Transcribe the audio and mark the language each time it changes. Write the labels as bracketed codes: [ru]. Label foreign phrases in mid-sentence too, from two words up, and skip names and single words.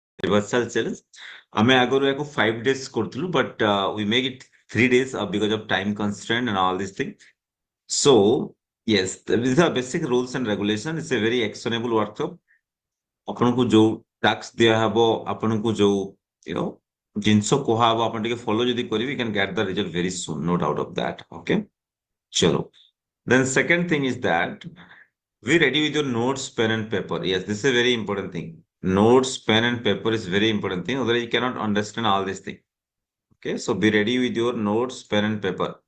[en] reversal challenge. [or] ଆମେ ଆଗରୁ ୟାକୁ 5 days କରୁଥିଲୁ [en] but we make it 3 days because of time constraint and all these things. So yes, these are basic rules and regulations. It's a very actionable workshop. [or] ଆପଣଙ୍କୁ ଯୋଉ ଟାସ୍କ ଦିଆହବ ଆପଣଙ୍କୁ ଯୋଉ [en] you know [or] ଜିନିଷ କୁହାହବ ଆପଣ ଟିକେ ଫଲୋ ଯଦି କରିବେ [en] you can get the result very soon, no doubt of that. Okay, chalo. Then second thing is that be ready with your notes, pen and paper. Yes, this is a very important thing. Notes, pen and paper is very important thing. Otherwise, you cannot understand all these things. Okay, so be ready with your notes, pen and paper.